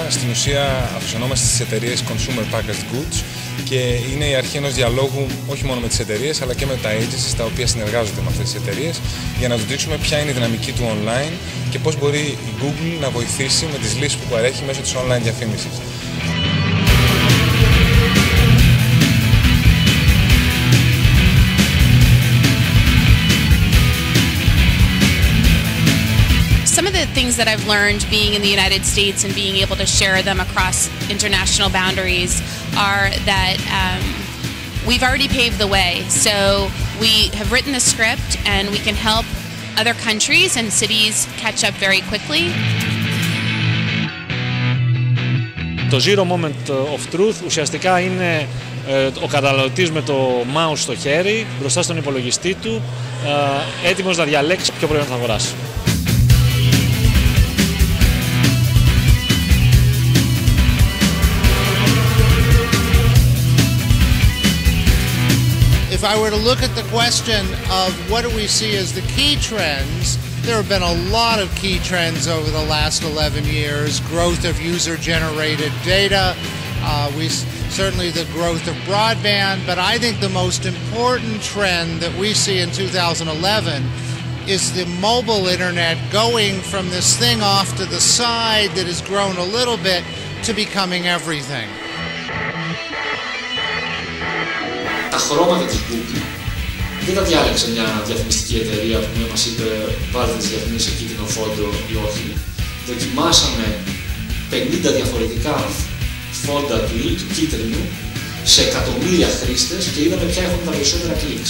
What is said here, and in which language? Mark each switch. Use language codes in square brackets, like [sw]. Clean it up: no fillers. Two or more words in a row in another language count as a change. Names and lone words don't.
[el] Στην ουσία αφοσιωνόμαστε στις εταιρείες [en] Consumer Packaged Goods [el] και είναι η αρχή ενός διαλόγου όχι μόνο με τις εταιρείες αλλά και με τα agencies τα οποία συνεργάζονται με αυτές τις εταιρείες για να τους δείξουμε ποια είναι η δυναμική του online και πώς μπορεί η Google να βοηθήσει με τις λύσεις που παρέχει μέσω της online διαφήμισης. [en] Some of the things that I've learned being in the United States and being able to share them across international boundaries are that we've already paved the way. So we have written the script and we can help other countries and cities catch up very quickly. [el] Το Zero Moment of Truth ουσιαστικά είναι ο καταναλωτής με το mouse στο χέρι, μπροστά στον υπολογιστή του, έτοιμος να διαλέξει ποιο προϊόν θα αγοράσει. [en] If I were to look at the question of what do we see as the key trends, there have been a lot of key trends over the last 11 years. Growth of user-generated data, certainly the growth of broadband, but I think the most important trend that we see in 2011 is the mobile internet going from this thing off to the side that has grown a little bit to becoming everything. [el] Τα χρώματα της Google δεν τα διάλεξε μια διαφημιστική εταιρεία που μας είπε βάλτε τις διαφημίσεις σε κίτρινο φόντο ή όχι. Δοκιμάσαμε 50 διαφορετικά φόντα του κίτρινου σε εκατομμύρια χρήστες και είδαμε ποια έχουν τα περισσότερα κλικς.